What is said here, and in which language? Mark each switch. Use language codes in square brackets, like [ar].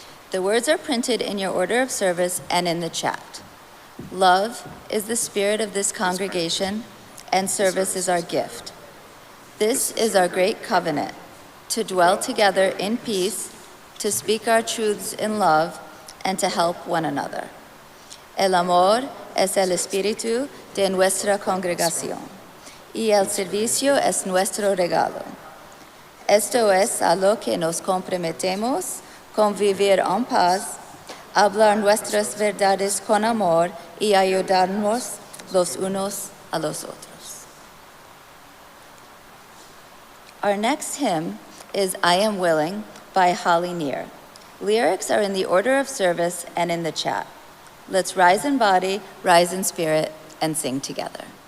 [en] The words are printed in your order of service and in the chat. Love is the spirit of this congregation, and service is our gift. This is our great covenant, to dwell together in peace, to speak our truths in love, and to help one another. [es] El amor es el espíritu de nuestra congregación, y el servicio es nuestro regalo. Esto es a lo que nos comprometemos, con vivir en paz, hablar nuestras verdades con amor y ayudarnos los unos a los otros. [en] Our next hymn is I Am Willing by Holly Neer. Lyrics are in the order of service and in the chat. Let's rise in body, rise in spirit, and sing together.